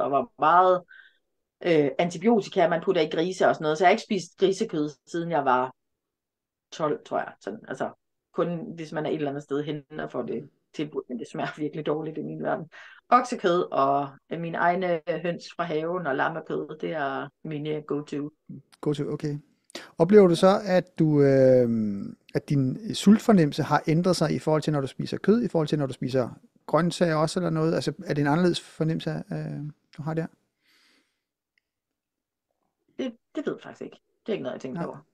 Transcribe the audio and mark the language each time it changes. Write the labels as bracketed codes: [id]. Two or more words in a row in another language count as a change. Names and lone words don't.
[da] Og var meget antibiotika, man putter i grise og sådan noget. Så jeg har ikke spist grisekød, siden jeg var 12, tror jeg. Sådan, altså, kun hvis man er et eller andet sted hen og får det tilbudt, men det smager virkelig dårligt i min verden. Oksekød og mine egne høns fra haven og lammekød, det er mine go-to. Go-to, okay. Oplever du så, at din sultfornemmelse har ændret sig i forhold til, når du spiser kød, i forhold til, når du spiser grøntsager også, eller noget? Altså, er det en anderledes fornemmelse, du har der? Det ved jeg faktisk ikke. Det er ikke noget, jeg tænker over.